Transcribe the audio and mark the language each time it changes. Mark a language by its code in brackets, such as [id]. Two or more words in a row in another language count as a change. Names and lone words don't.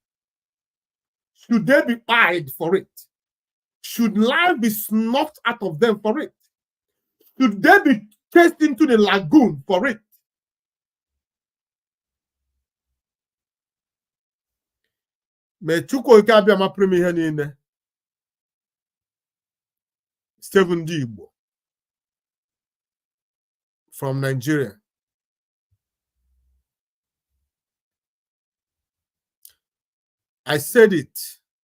[en] Should they be eyed for it? Should life be snuffed out of them for it? Should they be chased into the lagoon for it? [ig] Me Chukwu nke abịa ma primi ihe niile. [en] Stephen Igbo from Nigeria. I said it.